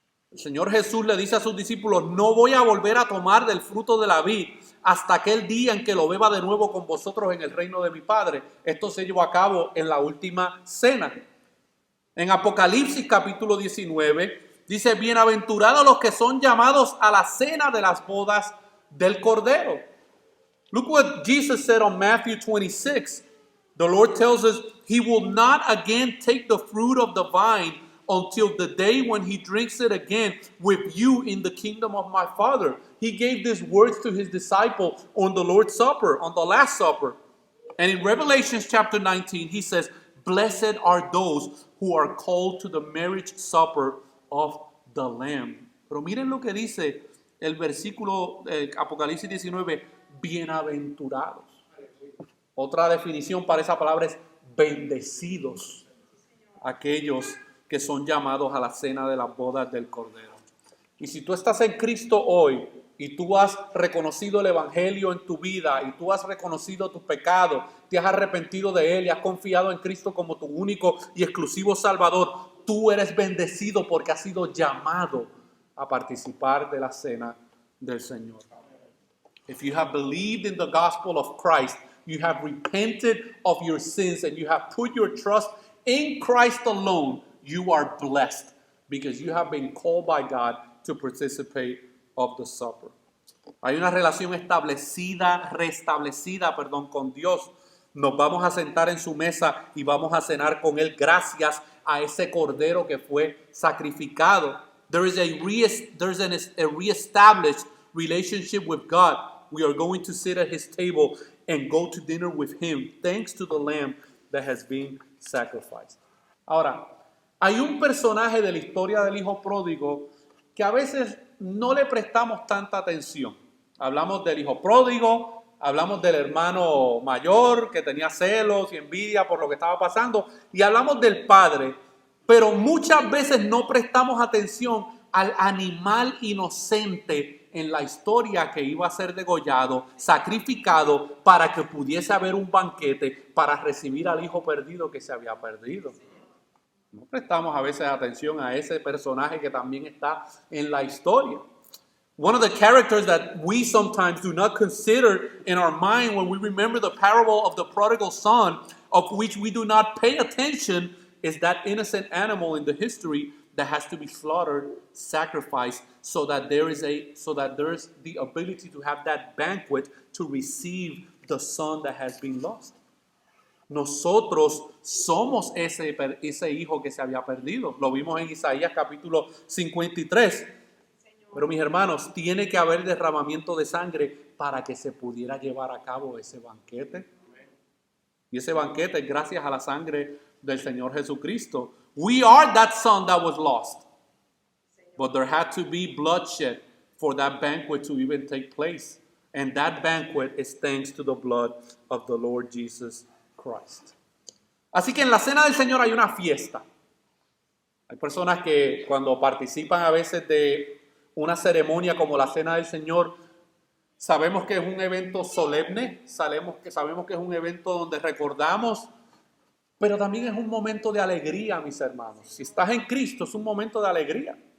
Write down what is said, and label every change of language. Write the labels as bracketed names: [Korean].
[Spanish] El Señor Jesús le dice a sus discípulos, no voy a volver a tomar del fruto de la vid hasta aquel día en que lo beba de nuevo con vosotros en el reino de mi Padre. Esto se llevó a cabo en la última cena. En Apocalipsis capítulo 19 dice, bienaventurados los que son llamados a la cena de las bodas del Cordero. [English] Look what Jesus said on Matthew 26. The Lord tells us, he will not again take the fruit of the vine until the day when he drinks it again with you in the kingdom of my Father. He gave these words to his disciple on the Lord's Supper, on the Last Supper. And in Revelation chapter 19, he says, blessed are those who are called to the marriage supper of the Lamb. [Spanish] Pero miren lo que dice el versículo Apocalipsis 19, bienaventurados. Otra definición para esa palabra es bendecidos, aquellos que son llamados a la cena de las bodas del Cordero. Y si tú estás en Cristo hoy y tú has reconocido el Evangelio en tu vida y tú has reconocido tus pecados, te has arrepentido de él y has confiado en Cristo como tu único y exclusivo Salvador, tú eres bendecido porque has sido llamado a participar de la cena del Señor. [English] If you have believed in the gospel of Christ, you have repented of your sins and you have put your trust in Christ alone, you are blessed because you have been called by God to participate of the supper. [Spanish] Hay una relación restablecida con Dios. Nos vamos a sentar en su mesa y vamos a cenar con él gracias a ese cordero que fue sacrificado. [English] There's a reestablished relationship with God. We are going to sit at his table and go to dinner with him, thanks to the lamb that has been sacrificed. [Spanish] Ahora, hay un personaje de la historia del hijo pródigo que a veces no le prestamos tanta atención. Hablamos del hijo pródigo, hablamos del hermano mayor que tenía celos y envidia por lo que estaba pasando, y hablamos del padre, pero muchas veces no prestamos atención al animal inocente en la historia que iba a ser degollado, sacrificado para que pudiese haber un banquete para recibir al hijo perdido que se había perdido. No prestamos a veces atención a ese personaje que también está en la historia. [English] One of the characters that we sometimes do not consider in our mind when we remember the parable of the prodigal son, of which we do not pay attention, is that innocent animal in the history that has to be slaughtered, sacrificed, so that there is the ability to have that banquet to receive the son that has been lost. [Spanish] Nosotros somos ese hijo que se había perdido. Lo vimos en Isaías capítulo 53. Pero mis hermanos, tiene que haber derramamiento de sangre para que se pudiera llevar a cabo ese banquete. Y ese banquete es gracias a la sangre del Señor Jesucristo. [English] We are that son that was lost. But there had to be bloodshed for that banquet to even take place. And that banquet is thanks to the blood of the Lord Jesus Christ. [Spanish] Así que en la cena del Señor hay una fiesta. Hay personas que cuando participan a veces de una ceremonia como la cena del Señor, sabemos que es un evento solemne, sabemos que es un evento donde recordamos, pero también es un momento de alegría, mis hermanos. Si estás en Cristo, es un momento de alegría.